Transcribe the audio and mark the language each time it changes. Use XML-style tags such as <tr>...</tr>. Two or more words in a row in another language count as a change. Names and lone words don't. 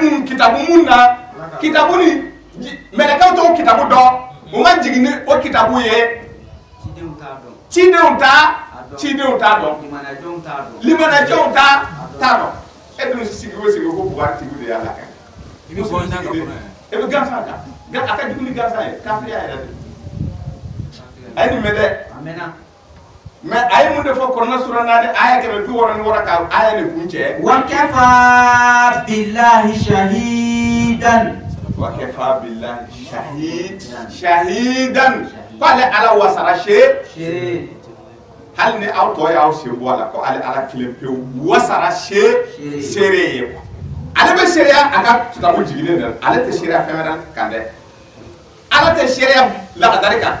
<bm>mun kitabu mun na kitabu ni mɛlɛkɛw t'o kitabu dɔn o ma jigin ni o kitabu ye cidenw t'a dɔn limanajɛnw t'a dɔn e dun sigi o sigi ko bugari tigiw de y'a la kɛ e bɛ gansan kan a ka jugu ni gansan ye kafiriya yɛrɛ de a ye nin mɛn dɛ mais a ye mun de fɔ kɔrɔna sura 4 aya 166 ka aya ni kun cɛ</bm> <ar>وكفى بالله شهيدا</ar> <bm>shahidan ko ale ala wasara hali ni aw tɔ y'aw sen bɔ a la ko ale ala kelen pewu wasara seere ye ale bɛ seereya a ka kitabu jiginnen dɛ ale tɛ seereya fɛn wɛrɛ kan dɛ ala tɛ seereya lagadari kan</bm>